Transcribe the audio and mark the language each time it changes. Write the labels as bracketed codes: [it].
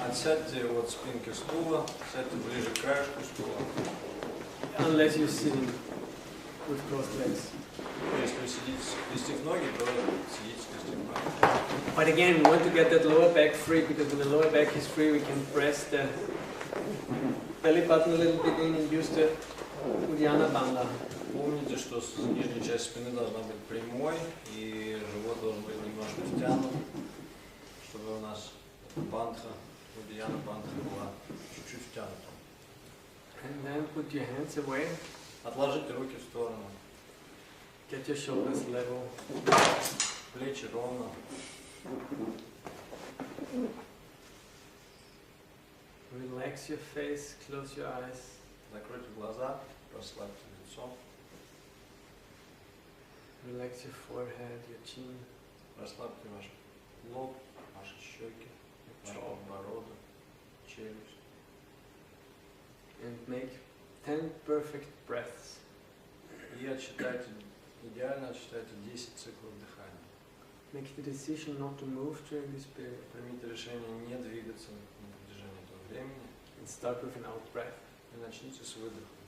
[ru] Отсядьте от спинки стула, сядьте ближе к краешку стула. [en] Unless you're sitting with crossed legs. [ru] Если вы сидите, скрестив ноги, то сидите, скрестив ноги. [en] But again, we want to get that lower back free, because when the lower back is free, we can press the belly button a little bit in and use the Uddiyana Bandha. [ru] Помните, что нижняя часть спины должна быть прямой, и живот должен быть немножко втянут, чтобы у нас бандха, Uddiyana бандха была чуть-чуть втянута. [en] And then put your hands away. [ru] Отложите руки в сторону. [en] Get your shoulders level. [ru] Плечи ровно. [en] Relax your face, close your eyes. [ru] Закройте глаза, расслабьте лицо. [en] Relax your forehead, your chin. [ru] Расслабьте ваш лоб, ваши щеки, ваш подбородок, челюсть. [en] And make 10 perfect breaths. [ru] И отсчитайте, идеально отсчитайте 10 циклов дыхания. [en] Make the decision not to move during this period. [ru] Примите решение не двигаться на протяжении этого времени. [en] And start with an out breath. [ru] И начните с выдоха.